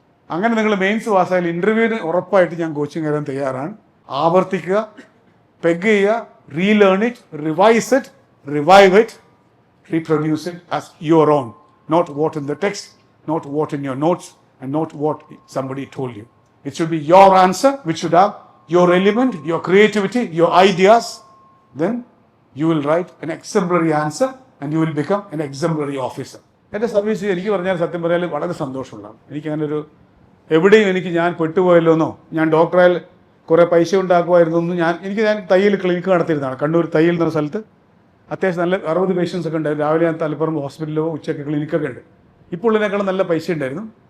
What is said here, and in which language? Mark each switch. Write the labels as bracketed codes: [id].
[ml] അങ്ങനെ നിങ്ങൾ മെയിൻസ് പാസ്സായാൽ ഇൻ്റർവ്യൂവിന് ഉറപ്പായിട്ട് ഞാൻ കോച്ചിങ് തരാൻ തയ്യാറാണ്. ആവർത്തിക്കുക, പെഗ് ചെയ്യുക, [en] Relearn it, revise it, revive it, reproduce it as your own, not what in the text, not what in your notes, and not what somebody told you. It should be your answer, which should have your element, your creativity, your ideas. Then you will write an exemplary answer and you will become an exemplary officer. [ml] എൻ്റെ service എനിക്ക് പറഞ്ഞാൽ സത്യം പറയാൻ വളരെ സന്തോഷമുള്ളതാണ്. എനിക്കങ്ങനൊരു എവിടെയും ഞാൻ പെട്ടുപോയല്ലോന്നോ, ഞാൻ ഡോക്ടറായാൽ കുറേ പൈസ ഉണ്ടാക്കുമായിരുന്നൊന്നും ഞാൻ തയ്യൽ ക്ലിനിക്ക് നടത്തിയിരുന്നതാണ്. കണ്ണൂർ തയ്യൽ എന്ന സ്ഥലത്ത് അത്യാവശ്യം നല്ല 60 പേഷ്യൻസ് ഒക്കെ ഉണ്ടായിരുന്നു. രാവിലെ ഞാൻ തലപ്പുറം ഹോസ്പിറ്റലിലോ ഉച്ചയ്ക്ക് ക്ലിനിക്കൊക്കെ ഉണ്ട്. ഇപ്പോൾ ഉള്ളതിനേക്കാളും നല്ല പൈസ ഉണ്ടായിരുന്നു.